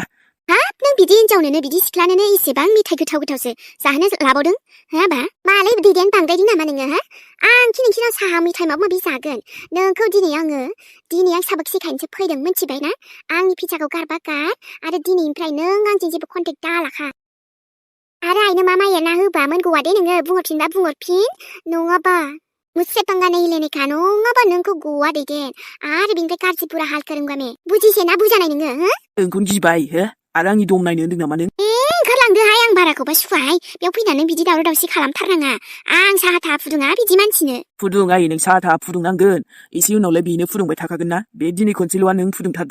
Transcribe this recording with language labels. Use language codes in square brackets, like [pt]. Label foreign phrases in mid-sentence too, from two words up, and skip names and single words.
[brx] हाब नों बिदि हिनजावनोनो बिदि सिख्लानोनो एसेबां मेथाइ गोथाव गोथावसो जाहोनो लाबावदों हाबा मालाय दैदेन बांद्रायदों नामा नोङो हा आंखि नोंसिनाव साहा मेथाइ माबा माबि जागोन नोंखौ दिनै आं साबक सिखायनोसो फैदों मिथिबाय ना आंनि फिसाखौ गारबा गार आरो दिनैनिफ्राय नों आंजों जेबो कन्टेक्ट दालाखा आरो आइनो मा एरना होबा मोनगौआ दे नोङो बुंहरफिनबा बुंहरफिन नङाबा [hi] मुझसे पंगा नहीं लेने का [brx] नङाबा नोंखौ गवा दैदेन आरो बिनिफ्राय गाज्रि [hi] बुरा हाल करूंगा मैं [brx] बुजिसे ना बुजानाय नोङो हो नोंखौनो गिबाय हो आरो आंनि दम नायनो होनदों नामा नों ओंखारलांदोहाय आं बाराखौबा सुखुवाहाय बेयाव फैनानै बिदि दावराव दावसि खालामथारनाङा आं साहा थाहा फुदुङा बिदि मानसिनो फुदुं आयै नों साहा थाहा फुदुंनांगोन एसे उनावलाय बेनो फुदुंबाय थाखागोन ना बे दिनै खनसेल'आ नों फुदुंथारदो